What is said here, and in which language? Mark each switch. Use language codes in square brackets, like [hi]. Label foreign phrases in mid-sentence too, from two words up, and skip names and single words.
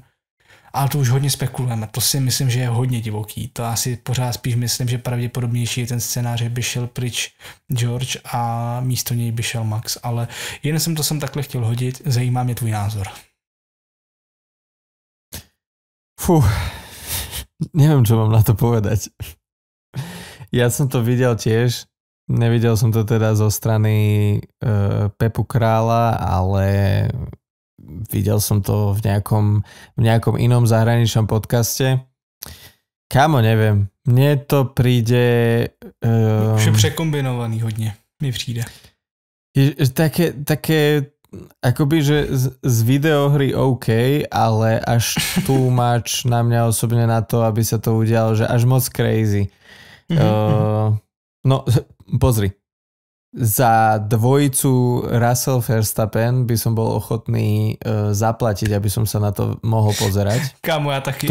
[cs] Ale to už hodně spekulujeme, to si myslím, že je hodně divoký. To asi pořád spíš myslím, že pravděpodobnější je ten scénář, že by šel pryč George a místo něj by šel Max. Ale jen jsem to takhle chtěl hodit, zajímá mě tvůj názor. [sk] Neviem, čo mám na to povedať. Ja som to videl tiež, nevidel som to teda zo strany Pepu Krála, ale videl som to v nejakom inom zahraničnom podcaste. Kámo, neviem. Mne to príde... [cs] Už je překombinovaný hodně, mi přijde. [sk] Také akoby, že z videohry OK, ale až [en] too much [sk] na mňa osobne na to, aby sa to udialo, že až moc crazy. No, pozri. Za dvojicu Russell Verstappen by som bol ochotný zaplatiť, aby som sa na to mohol pozerať. Kámo, ja taký.